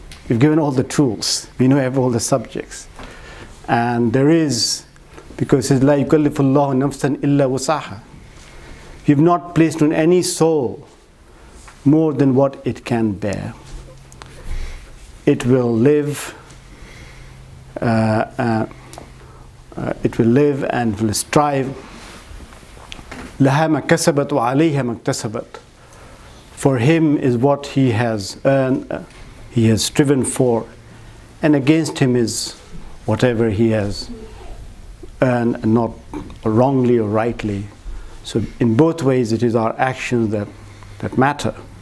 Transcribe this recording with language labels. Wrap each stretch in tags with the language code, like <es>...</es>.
<en>We've given all the tools. We know all the subjects. And there is, because it's</en> <ar>la yukallifullahu nafsan illa wusaha.</ar> <en>We've not placed on any soul more than what it can bear. It will live. It will live and will strive.</en> <ar>لها ما كسبت وعليها ما اكتسبت.</ar> <en>For him is what he has earned, he has striven for, and against him is whatever he has earned, not wrongly or rightly. So in both ways it is our actions that matter.</en>